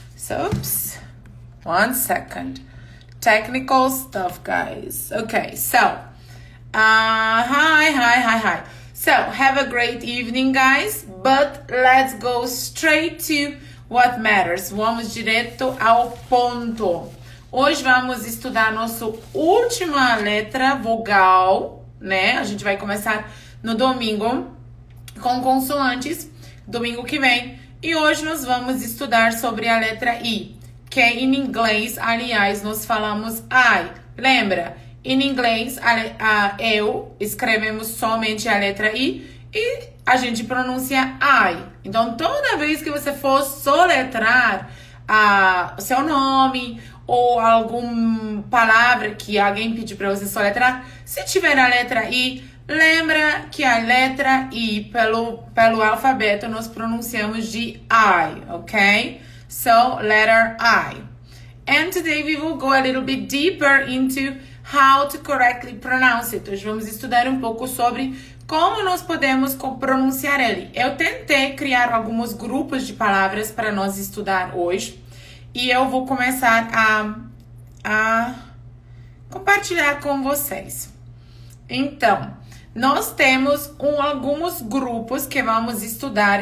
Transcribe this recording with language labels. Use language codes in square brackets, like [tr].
[en] So, oops, 1 second. Technical stuff, guys. Okay, so, hi. So, have a great evening, guys, but let's go straight to what matters. [pt] Vamos direto ao ponto. Hoje vamos estudar nossa última letra vogal, né? A gente vai começar no domingo com consoantes, domingo que vem. E hoje nós vamos estudar sobre a letra I, que em inglês, aliás, nós falamos I. Lembra? Em inglês, eu escrevemos somente a letra I e a gente pronuncia I. Então, toda vez que você for soletrar o seu nome ou alguma palavra que alguém pediu para você soletrar, se tiver a letra I, lembra que a letra I, pelo alfabeto, nós pronunciamos de I, ok? [en] So, letter I. And today we will go a little bit deeper into how to correctly pronounce it. [pt] Hoje vamos estudar um pouco sobre como nós podemos pronunciar ele. Eu tentei criar alguns grupos de palavras para nós estudar hoje. E eu vou começar a compartilhar com vocês. Então, nós temos alguns grupos que vamos estudar.